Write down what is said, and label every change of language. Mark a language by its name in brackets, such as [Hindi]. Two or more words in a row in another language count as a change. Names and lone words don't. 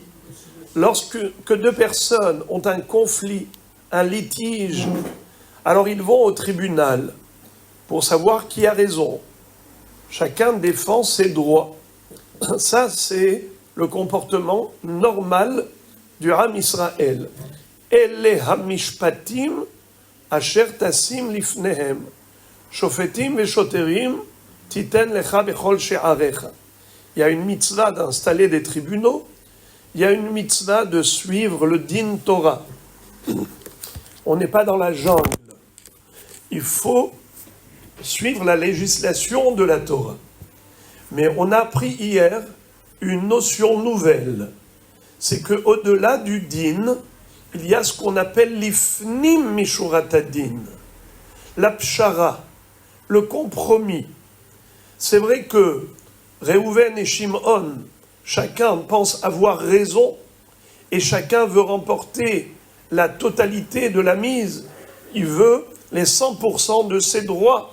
[French] Lorsque deux personnes ont un conflit, un litige, alors ils vont au tribunal pour savoir qui a raison. Chacun défend ses droits. Ça, c'est le comportement normal du Ham Israël. [Hebrew] אלה המשפטים אשר תשים לפניהם שופטים ושוטרים תתן לך בכל שעריך. [French] Il y a une mitzvah d'installer des tribunaux, il y a une mitzvah de suivre le [Hebrew] דין תורה. [French] On n'est pas dans la jungle. Il faut suivre la législation de la Torah. Mais on a appris hier une notion nouvelle. C'est qu'au-delà du din, il y a ce qu'on appelle l' [Hebrew] לפנים משורת דין, [French] la pshara, le compromis. C'est vrai que Réhouven et Shimon, chacun pense avoir raison et chacun veut remporter la totalité de la mise. Il veut les 100% de ses droits.